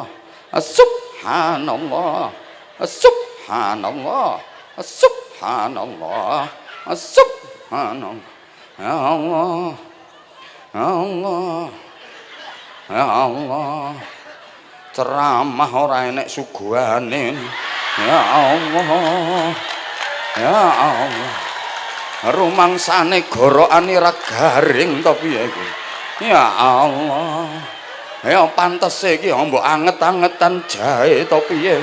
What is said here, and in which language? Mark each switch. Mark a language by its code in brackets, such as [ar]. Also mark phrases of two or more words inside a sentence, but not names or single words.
[ar] سبحان الله. سبحان الله. سبحان الله. سبحان الله. يا الله. يا الله. يا الله. [jv] Ceramah ora enek suguhane. [ar] يا الله. يا الله. [jv] Rumangsane gorokane ra garing to piye iki. [ar] يا الله. [jv] Ya pantese iki mbok anget-angetan jahe to piye.